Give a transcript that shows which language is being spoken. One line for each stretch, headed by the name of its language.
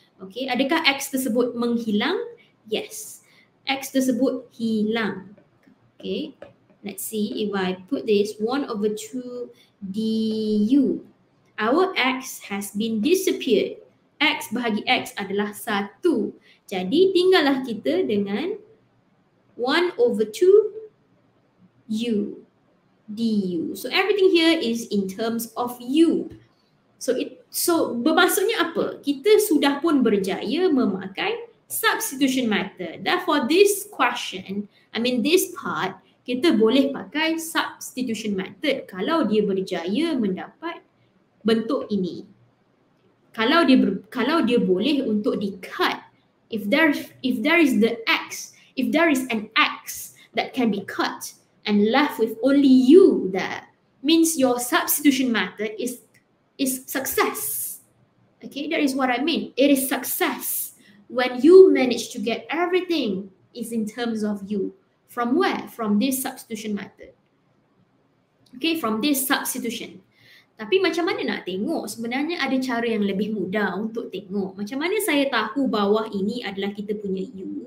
Malay: Okay, adakah x tersebut menghilang?
English: Yes,
Malay: x tersebut hilang.
English: Okay, let's see if I put this 1/2 du. Our x has been disappeared.
Malay: X bahagi x adalah 1. Jadi tinggallah kita dengan 1/2 u du.
English: So everything here is in terms of u.
Malay: So bermaksudnya apa? Kita sudah pun berjaya memakai substitution method.
English: Therefore this question, this part,
Malay: kita boleh pakai substitution method kalau dia berjaya mendapat bentuk ini. Kalau dia boleh untuk di-cut,
English: if there is an x that can be cut and left with only u there, means your substitution method is success. Okay, that is what I mean. It is success when you manage to get everything is in terms of u. From where? From this substitution method. Okay, from this substitution.
Malay: Tapi macam mana nak tengok? Sebenarnya ada cara yang lebih mudah untuk tengok. Macam mana saya tahu bawah ini adalah kita punya u?